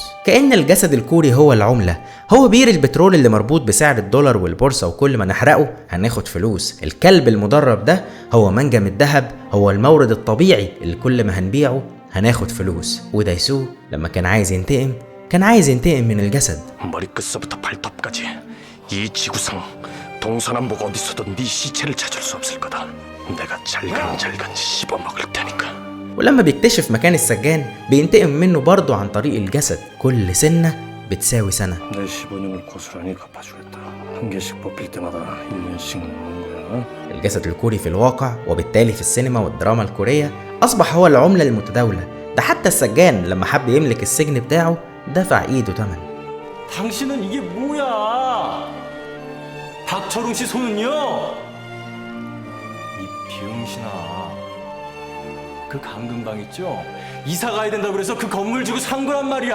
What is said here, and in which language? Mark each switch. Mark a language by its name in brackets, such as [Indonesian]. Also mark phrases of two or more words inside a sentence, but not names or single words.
[Arabic] كأن الجسد الكوري هو العملة، هو بير البترول اللي مربوط بسعر الدولار والبورصة، وكل ما نحرقه هناخد فلوس. الكلب المدرب ده هو منجم الذهب، هو المورد الطبيعي اللي كل ما هنبيعه هناخد فلوس. ودايسو لما كان عايز ينتقم من الجسد. [Korean] 머리끝서부터 발톱까지 이 지구상 동서남북 어디서도 네 시체를 찾을 수 없을 거다. 내가 잘근잘근 씹어먹을 테니까. [Arabic] ولما بيكتشف مكان السجان بينتقم منه برضه عن طريق الجسد، كل سنة بتساوي سنة. [Korean] 내 15년을 고스란히 갚아주겠다. 한 개씩 뽑힐 때마다 1년씩 남는 거야. [Arabic] الجسد الكوري في الواقع وبالتالي في السينما والدراما الكورية أصبح هو العملة المتداولة، ده حتى السجان لما حب يملك السجن بتاعه دفع إيده تمن. [Korean] 당신은 이게 뭐야? 박철웅 씨 손은요? 이 병신아. 그 감금방 있죠? 이사 가야 된다고 그래서 그 건물 주고 산 거란 말이야.